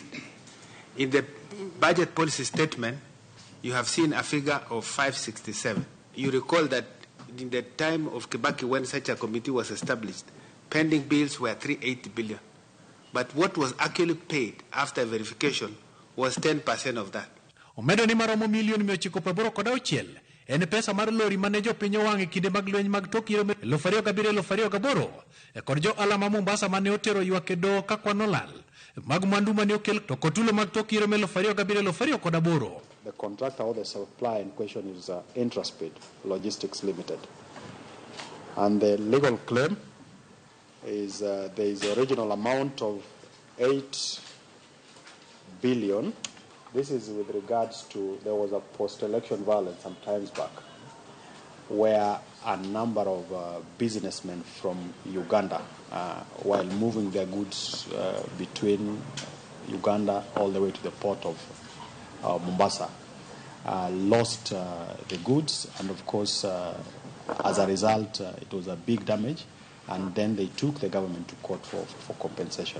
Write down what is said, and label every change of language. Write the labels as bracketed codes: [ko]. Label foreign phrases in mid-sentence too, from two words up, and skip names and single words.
[en] In the budget policy statement, you have seen a figure of 567. You recall that in the time of Kibaki, when such a committee was established, pending bills were 380 billion. But what was actually paid after verification was 10% of that. [luo] Omedo ni maromo milioni 986 en pesa mar lori mane jopiny owang' e kinde mag lweny mag tok yiero 2007-2008 kod jo-ohala ma Mombasa mane otero ywak e doho ka kwan olal mag mwandu mane okel to kotulo mag tok yiero 2007-2008. [en] The contractor or the supply in question is Intraspeed Logistics Limited. And the legal claim is there is the original amount of 8 billion. This is with regards to, there was a post-election violence some times back where a number of businessmen from Uganda, while moving their goods between Uganda all the way to the port of Mombasa, lost the goods, and of course, as a result, it was a big damage, and then they took the government to court for compensation.